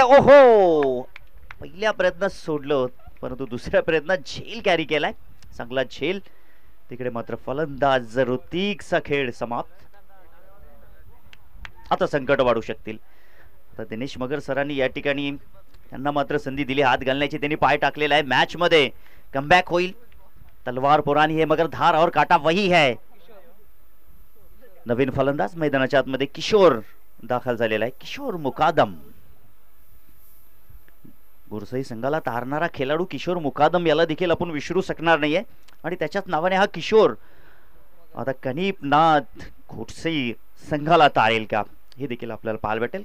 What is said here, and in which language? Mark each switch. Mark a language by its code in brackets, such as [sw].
[mr] ओहो पहिल्या प्रयत्नात सोडलं परंतु दुसऱ्या प्रयत्नात झेल कॅरी केलाय, चांगला झेल. तिकडे मात्र फलंदाज ऋतिकचा खेळ समाप्त. आता संकट वाढू शकतील. आता दिनेश मगर सरांनी या ठिकाणी त्यांना मात्र संधी दिली हात घालण्याची, त्यांनी पाय टाकलेला आहे. मॅच मध्ये कमबॅक होईल. [hi] तलवार पुरानी है मगर धार और काटा वही है. [mr] नवीन फलंदाज मैदानाच्या आतमध्ये किशोर दाखल झालेला आहे, किशोर मुकादम. गुरसई संघाला तारणारा खेळाडू किशोर मुकादम याला देखील आपण विसरू शकणार नाहीये आणि त्याच्याच नावाने हा किशोर आता कनिपनाथ घोडसई संघाला तारेल का हे देखील आपल्याला पाहायला भेटेल.